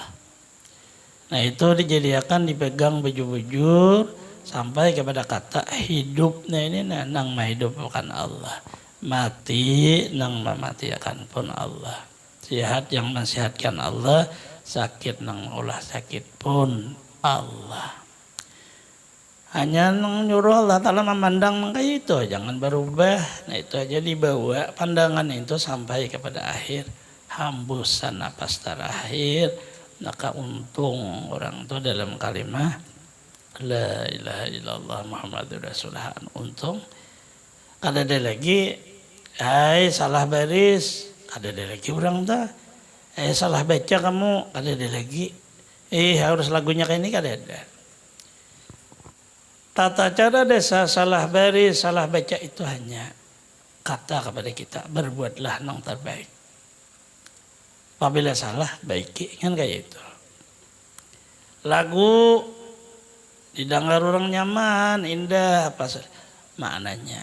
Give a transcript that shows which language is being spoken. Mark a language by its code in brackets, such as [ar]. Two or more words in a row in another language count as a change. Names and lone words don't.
[id] Nah itu dijadikan dipegang bujur-bujur sampai kepada kata hidupnya ini nang menghidupkan Allah, mati nang mematikan pun Allah, sehat yang mensehatkan Allah, sakit nang olah sakit pun Allah. Hanya nang nyuruh Allah Ta'ala memandang kayak itu, jangan berubah. Nah itu aja dibawa pandangan itu sampai kepada akhir hembusan napas terakhir. Maka untung orang itu dalam kalimat [ar] la ilaha illallah Muhammadur Rasulullah, [id] untung kada ada lagi salah baris, kada ada lagi orang dah salah baca kamu, kada ada lagi harus lagunya kayak ini, kada ada. Tata cara desa salah baris, salah baca itu hanya kata kepada kita, berbuatlah yang terbaik. Apabila salah, baiki, kan kayak itu. Lagu didengar orang nyaman, indah, apa maknanya?